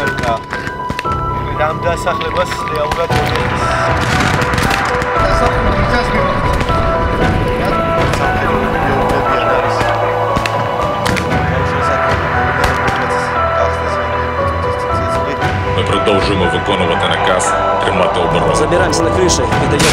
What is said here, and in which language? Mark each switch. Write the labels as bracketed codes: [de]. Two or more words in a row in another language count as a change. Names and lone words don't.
[ka] და ამ დასახლებას რეალურად [uk] Ми продовжуємо виконувати наказ тримати оборону. [ru] Забираемся на крыше, это я.